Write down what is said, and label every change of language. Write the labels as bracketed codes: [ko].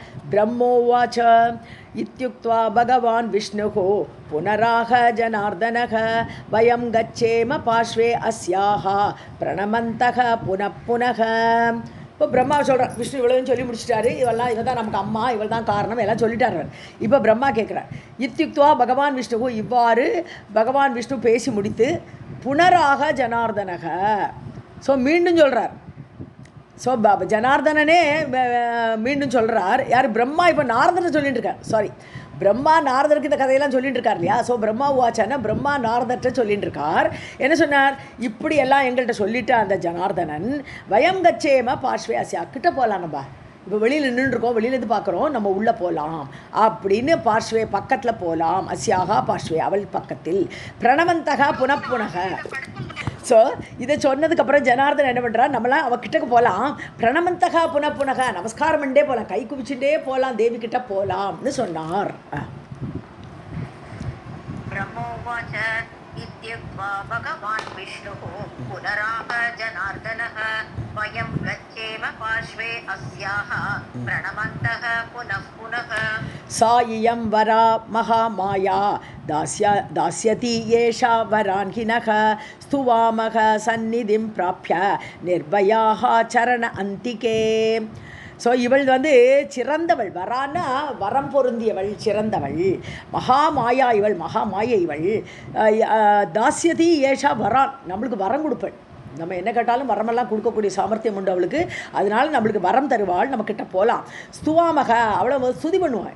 [sa] ब्रह्मोवाच इत्युक्त्वा भगवान् विष्णुः पुनराह जनार्दनः वयं गच्छेम पार्श्वे अस्याः प्रणमन्तः पुनः पुनः. [ta] இப்போ பிரம்மா சொல்கிறார், விஷ்ணு இவ்வளோன்னு சொல்லி முடிச்சிட்டாரு, இவள் தான் நமக்கு அம்மா, இவள் தான் காரணம் எல்லாம் சொல்லிட்டார். இப்போ பிரம்மா கேட்குறார், [sa] இத்யுக்துவா பகவான் விஷ்ணுவு, [ta] இவ்வாறு பகவான் விஷ்ணு பேசி முடித்து புனராக ஜனார்தனக, ஸோ மீண்டும் சொல்கிறார். ஸோ ஜனார்தனனே மீண்டும் சொல்கிறார். யார்? பிரம்மா இப்போ நாரதனை சொல்லிட்டு இருக்கார். சாரி, பிரம்மா நாரதருக்கு இந்த கதையெல்லாம் சொல்லிட்டு இருக்கார் இல்லையா? ஸோ பிரம்மா வாச்சானா பிரம்மா நாரதர்கிட்ட சொல்லிட்டு இருக்கார். என்ன சொன்னார்? இப்படி எல்லாம் எங்கள்கிட்ட சொல்லிட்டு அந்த ஜனார்தனன் [sa] வயம் கச்சேம பார்ஷ்வே அஸ்யா, [ta] கிட்ட போகலாம், நம்ம இப்போ வெளியில் நின்றுருக்கோம், வெளியிலேருந்து பார்க்குறோம், நம்ம உள்ளே போகலாம் அப்படின்னு பார்ஷ்வே பக்கத்தில் போகலாம். அஸ்யாகா பார்ஷ்வே அவள் பக்கத்தில். பிரணவந்தகா புனப்புனக. ஸோ இதை சொன்னதுக்கப்புறம் ஜனார்தன் என்ன பண்ணுறார், நம்மளாம் அவகிட்டக்கு போகலாம், பிரணமந்தகா புனப்புனக, நமஸ்காரம் பண்ணே போகலாம், கை குவிச்சுட்டே போகலாம், தேவி கிட்ட போகலாம்னு சொன்னார். [sa] ब्रह्मोवाच इत्युक्त्वा भगवान् विष्णुः पुनराह जनार्दनः वयं गच्छेम पार्श्वे अस्याः प्रणमन्तः पुनः पुनः. सा इयं वरा महामाया दास्यति येषा वरान्हिनः स्तुवामः सन्निधिं प्राप्य निर्भयाः चरण अन्तिके. [ta] ஸோ இவள் வந்து சிறந்தவள், வரான்னா வரம் பொருந்தியவள், சிறந்தவள், மகாமாயா இவள், மகாமாயை இவள். [sa] தாஸ்யதி ஏஷா வரான், [ta] நம்மளுக்கு வரம் கொடுப்பள். நம்ம என்ன கேட்டாலும் வரமெல்லாம் கொடுக்கக்கூடிய சாமர்த்தியம் உண்டு அவளுக்கு. அதனால நம்மளுக்கு வரம் தருவாள், நம்மக்கிட்ட போகலாம். ஸ்துவாமக, அவளை ஸ்துதி பண்ணுவாள்.